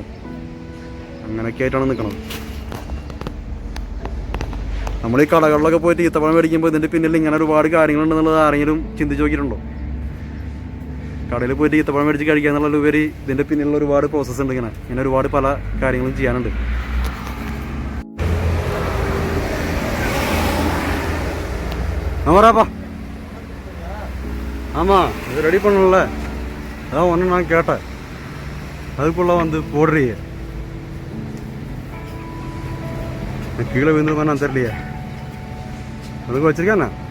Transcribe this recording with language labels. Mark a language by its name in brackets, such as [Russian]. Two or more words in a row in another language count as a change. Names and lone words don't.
[Malayalam] അങ്ങനെയൊക്കെ ആയിട്ടാണ് നിൽക്കുന്നത്. നമ്മൾ ഈ കടകളിലൊക്കെ പോയിട്ട് ഈത്തപ്പഴം മേടിക്കുമ്പോൾ ഇതിൻ്റെ പിന്നിൽ ഇങ്ങനെ ഒരുപാട് കാര്യങ്ങളുണ്ടെന്നുള്ളത് ആരെങ്കിലും ചിന്തിച്ച് നോക്കിയിട്ടുണ്ടോ? കടയിൽ പോയിട്ട് ഈത്തപ്പഴം മേടിച്ച് കഴിക്കുക എന്നുള്ളതിലുപരി ഇതിൻ്റെ പിന്നിലുള്ള ഒരുപാട് പ്രോസസ്സ് ഉണ്ട്. ഇങ്ങനെ ഒരുപാട് പല കാര്യങ്ങളും ചെയ്യാനുണ്ട്. [Tamil] ஆமாடாப்பா, ஆமாம் இது ரெடி பண்ணல, அதான் ஒன்று நான் கேட்டேன். அதுக்குள்ளே வந்து போடுறியே, கீழே விழுந்து நான் தெரியலையே, அதுக்கு வச்சிருக்கேண்ணா.